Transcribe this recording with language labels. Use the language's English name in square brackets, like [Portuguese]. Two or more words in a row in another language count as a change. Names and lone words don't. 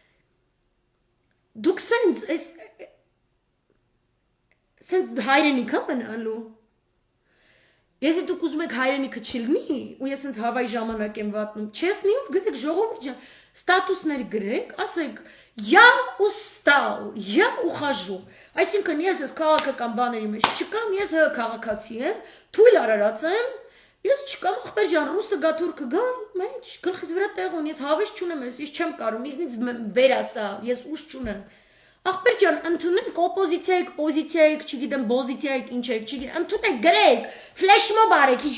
[Armenian] Դուք Սենց հայրենիք մնալու։ Եթե դուք ուզում եք հայրենիքը չլինի, ու ես սենց հավայի ժամանակ եմ վատնում, չեսնիով գրեք ժողովուրդ ջան, ստատուսներ գրեք, ասեք, [Russian] я устал, я ухожу։ [Armenian] Այսինքն ես քաղաքական բաների մեջ չկամ, ես քաղաքացի եմ, թույլ արարած եմ, ես չկամ, ախպեր ջան, ռուսը գա, թուրքը գա, մեջ, գլխիս վրա տեղ ունի, ես հավես չունեմ, ես չեմ կարում, իզնից վեր ասա, ես ուժ չունեմ։ Ախպեր ջան, ընդունեք օպոզիցիա եք, պոզիցիա եք, չգիտեմ, բոզիցիա եք, ինչ եք, չգիտեմ, ընդունեք, գրեք, ֆլեշմոբ արեք, հիշում